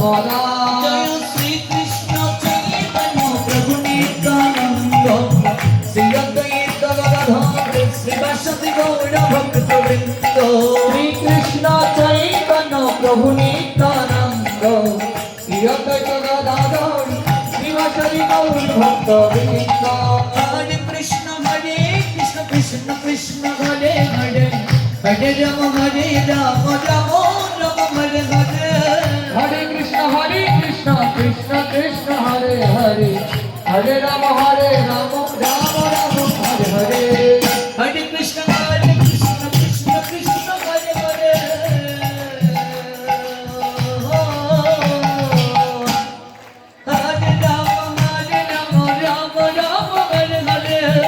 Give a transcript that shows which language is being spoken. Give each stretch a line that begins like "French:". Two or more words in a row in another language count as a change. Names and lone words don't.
Bangla: জয় শ্রী কৃষ্ণ চৈতন্য প্রভু নিত্যানন্দ শ্রী অদ্বৈত গদাধর শ্রীবাসদি গৌর ভক্ত বৃন্দ শ্রী কৃষ্ণ চৈতন্য প্রভু নিত্যানন্দ শ্রী অদ্বৈত গদাধর শ্রীবাসদি গৌর ভক্ত বৃন্দ
Sanskrit: হরে কৃষ্ণ কৃষ্ণ কৃষ্ণ হরে হরে হরে রাম রাম রাম হরে হরে হরে কৃষ্ণ কৃষ্ণ কৃষ্ণ হরে হরে হরে রাম রাম রাম হরে হরে হরে কৃষ্ণ কৃষ্ণ কৃষ্ণ হরে হরে হরে রাম রাম রাম হরে হরে